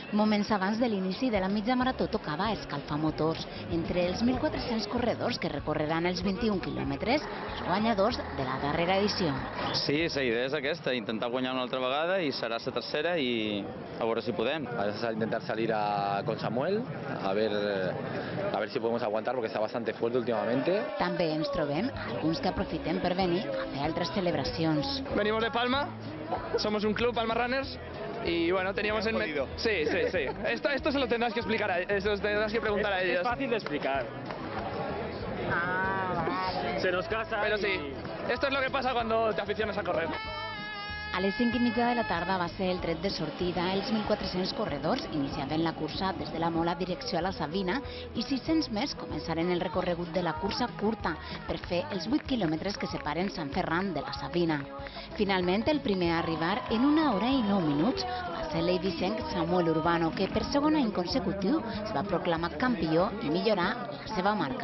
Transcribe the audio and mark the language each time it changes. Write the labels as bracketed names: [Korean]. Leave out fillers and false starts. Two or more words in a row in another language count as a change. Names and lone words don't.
[Catalan] Moments abans de l'inici de la mitja marató tocava escalfar motors. Entre els 1.400 corredors que recorreran els 21 quilòmetres, els guanyadors de la darrera edició. Sí, la idea és aquesta, intentar guanyar una altra vegada i serà la tercera i a veure si podem. [Spanish] Vamos a intentar salir con Samuel, a ver si podemos aguantar porque está bastante fuerte últimamente. [Catalan] També ens trobem alguns que aprofiten per venir a fer altres celebracions. [Spanish] Venimos de Palma, somos un club, Palma Runners, y bueno, teníamos en mente... Sí. Esto se lo tendrás que explicar, se lo tendrás que preguntar a ellos. Es fácil de explicar. Vale. Se nos casa. Pero sí, esto es lo que pasa cuando te aficionas a correr. [Catalan] A les 5:30 de la tarda va ser el tret de sortida. Els 1.400 corredors iniciaven la cursa des de la Mola direcció a la Savina i 600 més començaren el recorregut de la cursa curta per fer els 8 quilòmetres que separen Sant Ferran de la Savina. Finalment, el primer a arribar en 1 hora i 9 minuts va ser l'eivissenc Samuel Urbano, que per segon any consecutiu es va proclamar campió i millorar la seva marca.